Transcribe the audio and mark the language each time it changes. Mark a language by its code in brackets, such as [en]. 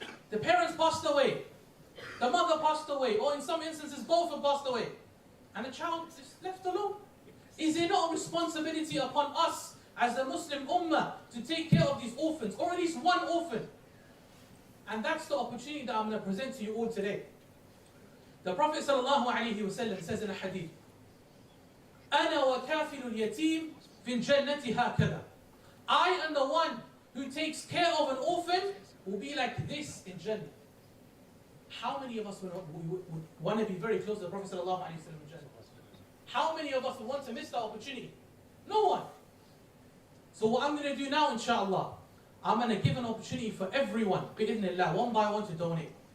[en] The parents passed away. The mother passed away, or in some instances both have passed away. And the child is left alone. Is there not a responsibility upon us as the Muslim Ummah to take care of these orphans, or at least one orphan? And that's the opportunity that I'm going to present to you all today. The Prophet ﷺ says in a hadith, [ar] أَنَا وَكَافِلُ الْيَتِيمِ فِي الْجَنَّةِ هَكَذَا. [en] I am the one who takes care of an orphan will be like this in Jannah. How many of us would want to be very close to the Prophet ﷺ in Jannah? How many of us would want to miss that opportunity? No one. So what I'm going to do now, inshallah, I'm going to give an opportunity for everyone, bi'idhnillah, one by one to donate.